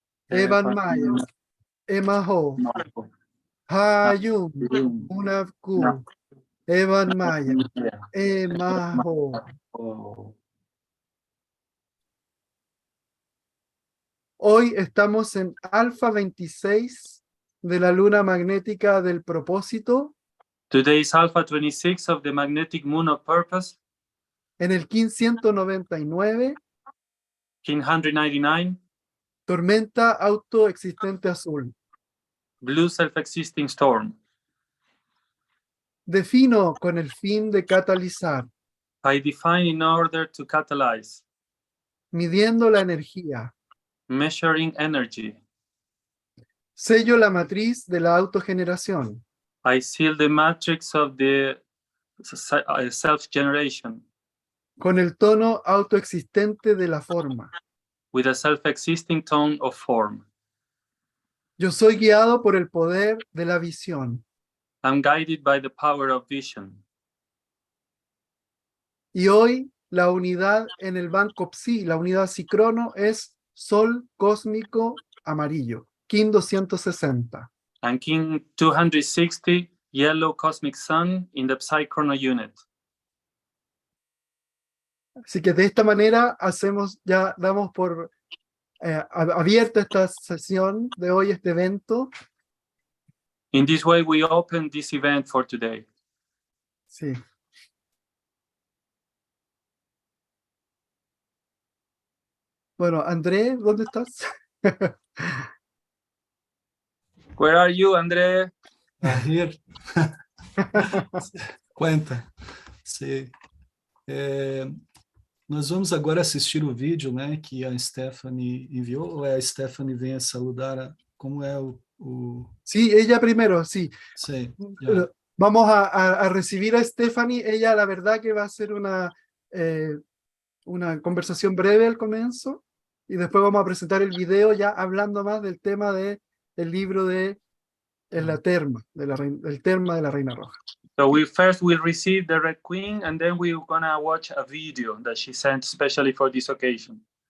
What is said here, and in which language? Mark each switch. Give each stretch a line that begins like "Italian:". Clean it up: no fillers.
Spanish: Evan Maya, Emaho, Hayum, Unavku, Evan Maya, Emaho. Hoy estamos en Alfa 26 de la luna magnética del propósito,
English: Today is Alpha 26 of the magnetic moon of purpose,
Spanish: en el 1599, 199, tormenta autoexistente azul.
English: blue self-existing storm.
Spanish: Defino con el fin de catalizar,
English: I define in order to catalyze,
Spanish: midiendo la energía.
English: measuring energy.
Spanish: Sello la matriz de la autogeneración.
English: I seal the matrix of the self-generation
Spanish: Con el tono autoexistente de la forma.
English: with a self-existing tone of form.
Spanish: Yo soy guiado por el poder de la visión.
English: I'm guided by the power of vision.
Spanish: Y hoy la unidad en el banco Psi, la unidad Psicrono, es Sol cósmico amarillo, Kin 260.
English: And King 260, yellow cosmic sun in the Psychrono unit.
Spanish: Así que de esta manera damos por abierta esta sesión de hoy, este evento.
English: In this way, we open this event for today.
Spanish: Sí. Bueno, André, ¿dónde estás?
English: Where are you, André? Here.
Spanish: Cuenta.
Portuguese: Sim. Nós vamos agora assistir o vídeo, né, que a Stephanie enviou, ou a Stephanie vem saludar, como é o...
Spanish: Sí, ella primero, sí.
Portuguese: Sim, já.
Spanish: Vamos a recibir a Stephanie. Ella, la verdad que va a ser una conversación breve al comienzo, y después vamos a presentar el video ya hablando más del tema del libro de la Terma, del Terma de la Reina Roja.
English: So we first will receive the Red Queen, and then we're gonna watch a video that she sent specially for this occasion.